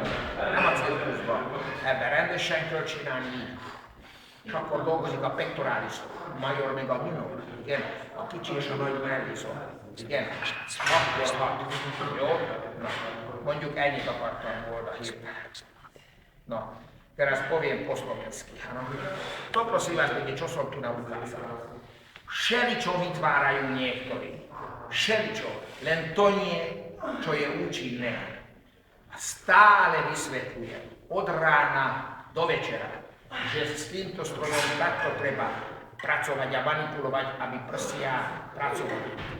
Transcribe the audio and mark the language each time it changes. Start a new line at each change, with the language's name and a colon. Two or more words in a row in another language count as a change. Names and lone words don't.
Hungarian: Nem a cirkuszban. Ebben rendesen kell csinálni így. És akkor dolgozik a pectoralis major, meg a minor. Igen. A kicsi és a nagy mellizom. Igen. Akkor hat. Jó? Na. Mondjuk ennyit akartam volna hirtelen. Na.
Polish: Teraz powiem po slovensky,
Slovak: áno. To prosím vás, pekne, čo som tu ukázal. Všeličo vytvárajú niektorí. Všeličo. Len to nie, čo je účinné. A stále vysvetľujem od rána do večera, že s týmto strojom takto treba pracovať a manipulovať, aby prsia pracovali.